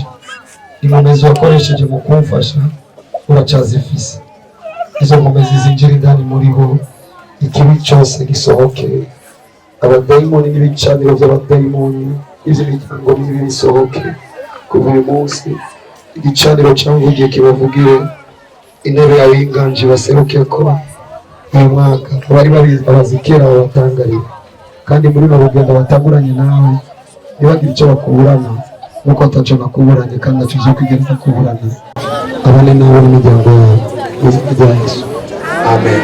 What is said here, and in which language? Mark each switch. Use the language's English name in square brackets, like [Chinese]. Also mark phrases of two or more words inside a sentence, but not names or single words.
[Kinyarwanda] Inkomezi wakoresheje mu kumfasha uracyazifise. Izo nkomezi zinjira indani muri bo, ikibi cyose gisohoke. Abadayimoni n'ibicaniro by'abadayimoni, iby'imiryango mibi bisohoke. Kuva uyu munsi igicaniro cyamvugiye kibavugire, intebe yawe y'inganji baseruke ko uyu mwaka abari babizi kera babatangarira, kandi muri uru rugendo batanguranye nawe ntibagire icyo bakuburana, nuko ataco nakuburanye kandi naco uzo kwigenda kuburana. Abane nawe n'imiryango yawe mu izina rya Yesu, amen.